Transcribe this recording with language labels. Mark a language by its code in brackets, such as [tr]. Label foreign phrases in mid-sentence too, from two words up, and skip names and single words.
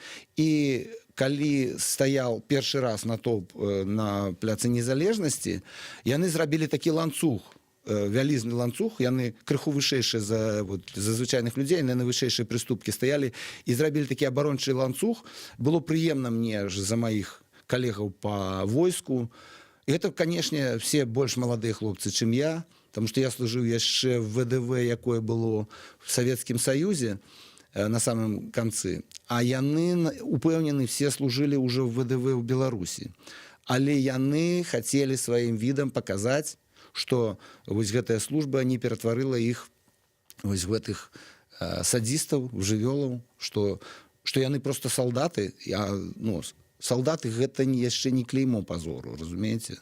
[be] І калі стаяў першы раз натоўп на пляцы Незалежнасці, яны зрабілі такі ланцуг, вялізны ланцуг, яны крыху вышэйшыя за звычайных людзей, яны на вышэйшыя прыступкі стаялі і зрабілі такі абарончы ланцуг. Было прыемна мне за маіх калегаў по войску. І гэта, канешне, все больш маладыя хлопцы, чым я, [ru] потому что [be] я служыў яшчэ в ВДВ, якое было в Савецкім Саюзе на самым канцы. А яны, упэўнены, все служылі ўжо в ВДВ ў Беларусі. Але яны хацелі сваім відам паказаць, што вось гэтая служба не ператварыла іх вось гэтых садзістаў, жывёлаў, што яны просто салдаты, ну, салдаты гэта яшчэ не клеймо пазору, разумееце?